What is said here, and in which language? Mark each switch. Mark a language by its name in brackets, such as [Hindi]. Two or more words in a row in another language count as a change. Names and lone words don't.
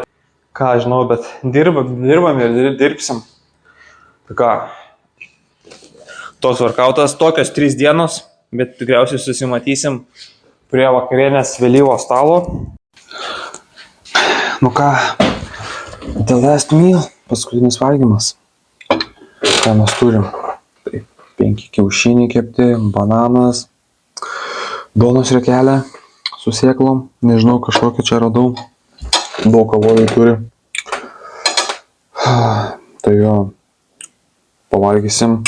[Lithuanian] Ką žinau, bet dirbam ir dirbsim. Tai ką, tos workoutas, tokios 3 dienos, bet tikriausiai susimatysim prie vakarienės vėlyvo stalo. Nu ką, [English] The last meal, [Lithuanian] paskutinis valgymas. Ką mes turim? Tai 5 kiaušiniai kepti, bananas, duonos riekelė su sėklom, nežinau, kažkokį čia radau. Daug kalorijų turi. Tai jo, pavalgysim.